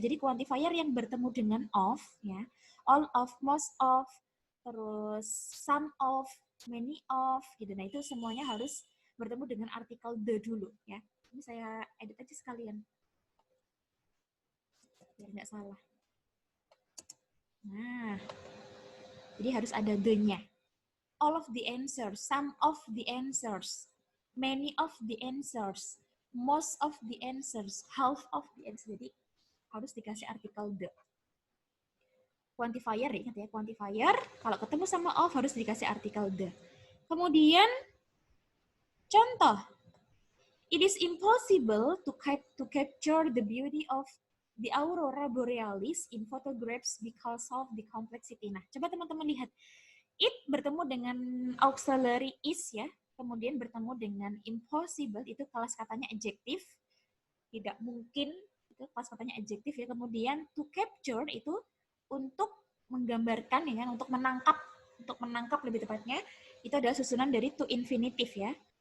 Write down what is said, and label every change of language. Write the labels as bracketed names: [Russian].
[Indonesian] Jadi quantifier yang bertemu dengan of ya. All of, most of, terus some of, many of gitu. Nah, itu semuanya harus bertemu dengan artikel the dulu ya. Ini saya edit aja sekalian biar nggak salah. Nah, jadi harus ada the-nya. [English] All of the answers, some of the answers, many of the answers, most of the answers, half of the answers. [Indonesian] Jadi harus dikasih artikel the. Quantifier, ingat ya, quantifier kalau ketemu sama of harus dikasih artikel the. Kemudian contoh, [English] it is impossible to capture the beauty of the aurora borealis in photographs because of the complexity. [Indonesian] Nah, coba teman-teman lihat. It bertemu dengan auxiliary is ya, kemudian bertemu dengan impossible, itu kelas katanya adjektif, tidak mungkin, itu kelas katanya adjektif ya. Kemudian to capture itu untuk menggambarkan ya kan, untuk menangkap lebih tepatnya, itu adalah susunan dari to infinitive ya.